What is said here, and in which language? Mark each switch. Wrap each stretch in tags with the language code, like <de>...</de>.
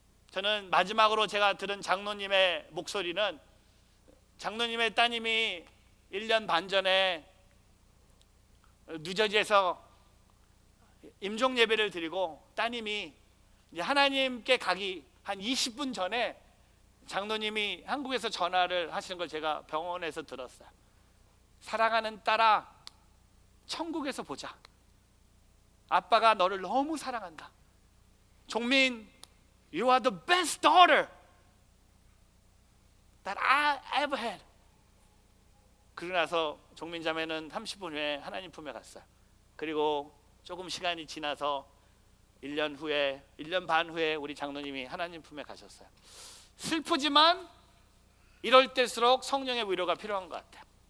<ko>저는 마지막으로 제가 들은 장로님의 목소리는, 장로님의 따님이 1년 반 전에 뉴저지에서 임종 예배를 드리고 따님이 이제 하나님께 가기 한 20분 전에 장로님이 한국에서 전화를 하시는 걸 제가 병원에서 들었어요. 사랑하는 딸아, 천국에서 보자. 아빠가 너를 너무 사랑한다.</ko> <en>종민, you are the best daughter that I ever had.</en> <ko>그러고 나서 종민 자매는 30분 후에 하나님 품에 갔어요. 그리고 조금 시간이 지나서 1년 후에, 1년 반 후에 우리 장로님이 하나님 품에 가셨어요. 슬프지만 이럴 때일수록 성령의 위로가 필요한 것 같아요.</ko>